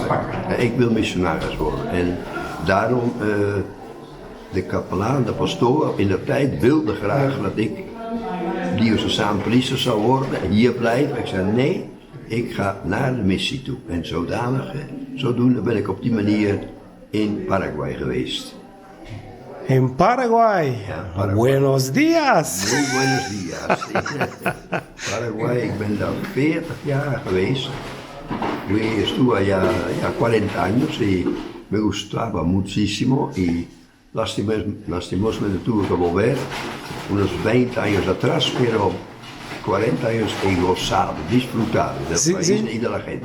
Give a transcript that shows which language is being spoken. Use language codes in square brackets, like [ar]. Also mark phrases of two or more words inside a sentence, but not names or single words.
[nl] Ik wil missionaris worden. En daarom, de kapelaan, de pastoor in de tijd wilde graag dat ik diocesaan priester zou worden en hier blijven. Ik zei: nee, ik ga naar de missie toe. En zodoende ben ik op die manier in Paraguay geweest. In Paraguay? Ja, Paraguay. [es] Buenos dias. Muy buenos dias. [nl] Paraguay, ik ben daar 40 jaar geweest. [es] Estuve allá 40 años y me gustaba muchísimo y lastimosamente tuve que volver unos 20 años atrás, pero 40 años he gozado, disfrutado del país y de la gente.